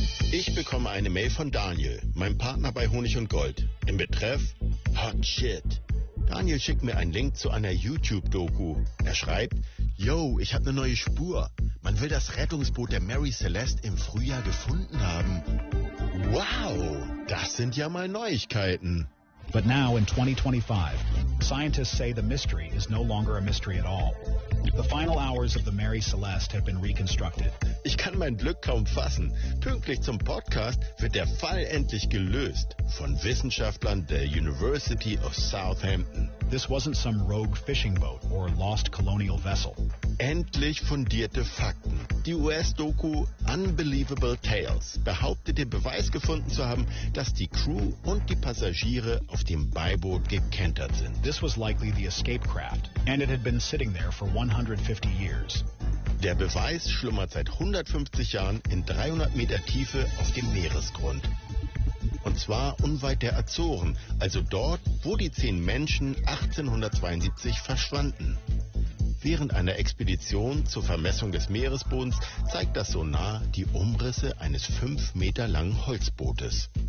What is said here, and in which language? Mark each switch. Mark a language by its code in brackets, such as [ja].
[de] Ich bekomme eine Mail von Daniel, meinem Partner bei Honig und Gold, im Betreff Hot Shit. Daniel schickt mir einen Link zu einer YouTube-Doku. Er schreibt, yo, ich habe eine neue Spur. Man will das Rettungsboot der Mary Celeste im Frühjahr gefunden haben. Wow, das sind ja mal Neuigkeiten. [en] But now in 2025, scientists say the mystery is no longer a mystery at all. The final hours of the Mary Celeste have been reconstructed. [de] Ich kann mein Glück kaum fassen. Pünktlich zum Podcast wird der Fall endlich gelöst von Wissenschaftlern der University of Southampton. [en] This wasn't some rogue fishing boat or lost colonial vessel. [de] Endlich fundierte Fakten. Die US-Doku Unbelievable Tales behauptet, den Beweis gefunden zu haben, dass die Crew und die Passagiere auf dem Beiboot gekentert sind. [en] This was likely the escape craft, and it had been sitting there for 150 years. [de] Der Beweis schlummert seit 150 Jahren in 300 Meter Tiefe auf dem Meeresgrund. Und zwar unweit der Azoren, also dort, wo die 10 Menschen 1872 verschwanden. Während einer Expedition zur Vermessung des Meeresbodens zeigt das Sonar die Umrisse eines 5 Meter langen Holzbootes.